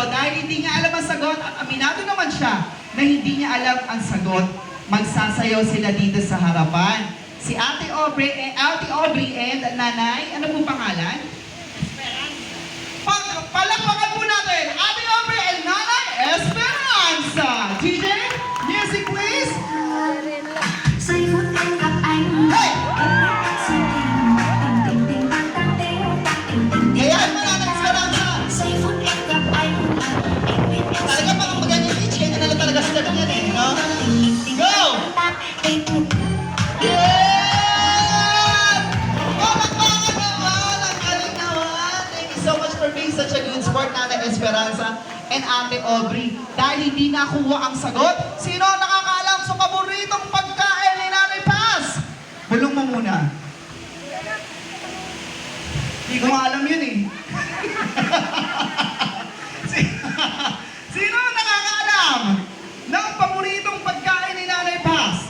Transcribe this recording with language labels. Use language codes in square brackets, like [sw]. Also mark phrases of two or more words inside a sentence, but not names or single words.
[tl] Dahil hindi niya alam ang sagot at aminado naman siya na hindi niya alam ang sagot, magsasayaw sila dito sa harapan. Si Ate Aubrey and Nanay, ano po pangalan? Palakpakan po natin, Ate Aubrey and Nanay Esperanza. [en] DJ, music please. [vi] Giây phút em gặp anh Hey! em biết anh suy tìm tình tình tăng tăng tình tăng tình tình tình [tl] Gayahin mo Nanay Esperanza. [vi] Giây phút em gặp anh em biết em suy [tl] Talaga parang maganda yung pitch, ganyan na lang talaga sila ganyan eh, no? [vi] tình tình [en] Go! [vi] tăng tình tình Yeah! [tl] Palakpakan naman! Ang galing naman! [en] Thank you so much for being such a good sport, [tl] Nanay Esperanza and Ate Aubrey. Dahil hindi nakuha ang sagot, sino ang nakakaalam sa paboritong pagkain ni Nanay Paz? Bulong mo muna. Hindi ko nga alam yun eh. Sino ang nakakaalam ng paboritong pagkain ni Nanay Paz?